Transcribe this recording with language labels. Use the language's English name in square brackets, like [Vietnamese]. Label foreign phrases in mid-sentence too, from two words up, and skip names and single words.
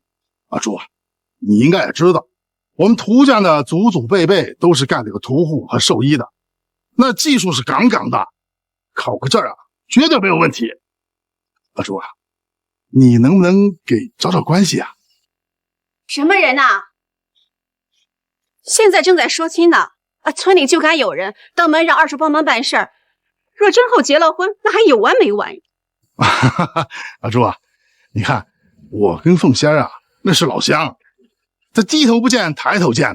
[Chinese] 二柱啊，你應該也知道，我們涂家呢祖祖輩輩都是幹這個屠戶和獸醫的，那技術是杠杠的，考個證啊絕對沒有問題。二柱啊，你能不能給找找關係啊？什麼人吶？现在正在说亲呢，村里就该有人登门让二叔帮忙办事儿。若真后结了婚，那还有完没完？阿珠啊，你看我跟凤仙啊，那是老乡，他低头不见抬头见的。